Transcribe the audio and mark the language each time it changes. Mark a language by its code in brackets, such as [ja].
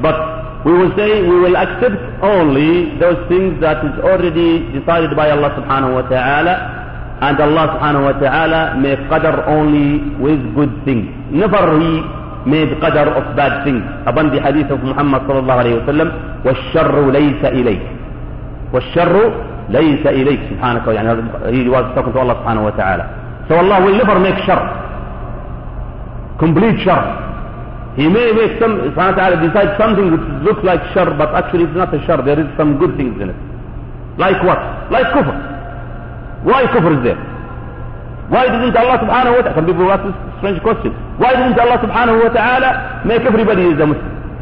[en] But we will say we will accept only those things that is already decided by Allah [ar] subhanahu wa ta'ala, [en] and Allah subhanahu wa ta'ala made Qadr only with good things. Never he made Qadr of bad things. Upon the hadith of Muhammad [ar] sallallahu alayhi wa sallam, وَالشَّرُّ لَيْسَ إِلَيْكَ والشر ليس إليك سبحانك. يعني هذا هو استقنت الله سبحانه وتعالى. [en] So Allah will never make شر, complete شر. He may make some, [ar] سبحانه وتعالى [en] decide something which looks like شر, but actually it's not a شر. There is some good things in it. Like what? Like كفر. Why كفر is there? Why didn't Allah [ar] سبحانه وتعالى, [en] some people ask this strange question, why didn't Allah سبحانه وتعالى make everybody is a Muslim?